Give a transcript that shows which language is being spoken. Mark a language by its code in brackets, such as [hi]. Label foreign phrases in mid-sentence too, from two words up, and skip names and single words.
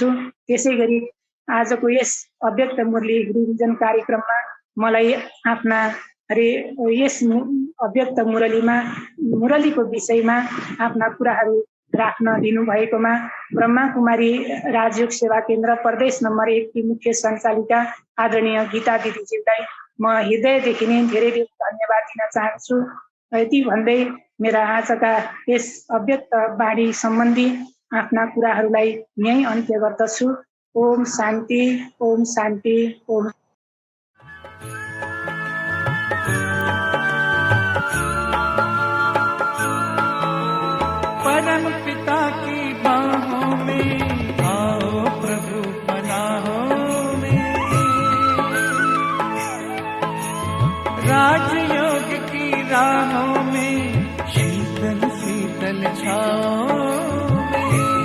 [ne] त्यसै गरी आजको यस अव्यक्त मुरली रिभिजन कार्यक्रममा मलाई आफ्ना यस अव्यक्त मुरलीको विषयमा आफ्ना कुराहरू राख्न दिनुभएकोमा ब्रह्मा कुमारी राजयोग सेवा केन्द्र प्रदेश नम्बर 1 की मुख्य सञ्चालिका आदरणीय गीता दिदीज्यूलाई म हृदयदेखि नै धेरै धेरै धन्यवाद दिन चाहन्छु। यति भन्दै मेरा आजका यस अव्यक्त बाणी सम्बन्धी आफ्ना कुराहरूलाई यहीँ अन्त्य गर्दछु। ओम शान्ति, ओम शान्ति, ओम। [hi] परम पिता की बाहों में आओ प्रभु पनाहों में, राजयोग की राहों में शीतल शीतल छाओं में,